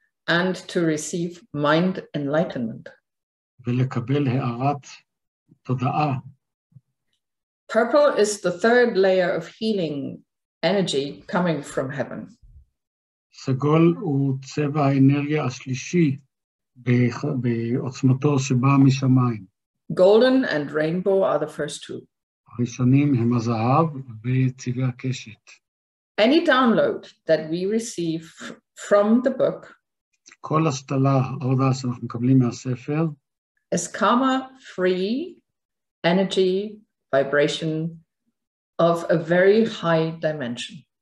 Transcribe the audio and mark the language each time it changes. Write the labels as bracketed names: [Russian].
[English] And to receive mind enlightenment. [Hebrew] ולקבל הערת תודעה. [English] Purple is the third layer of healing energy coming from heaven. [Hebrew] סגול הוא צבע האנרגיה השלישי בעוצמתו שבאה משמיים. [English] Golden and rainbow are the first two. [Hebrew] הראשונים הם הזהב וצבעי הקשת. [English] Any download that we receive from the book [Hebrew] כל השתלה, ההורדה שאנחנו מקבלים מהספר, [English] is karma-free energy vibration of a very high dimension.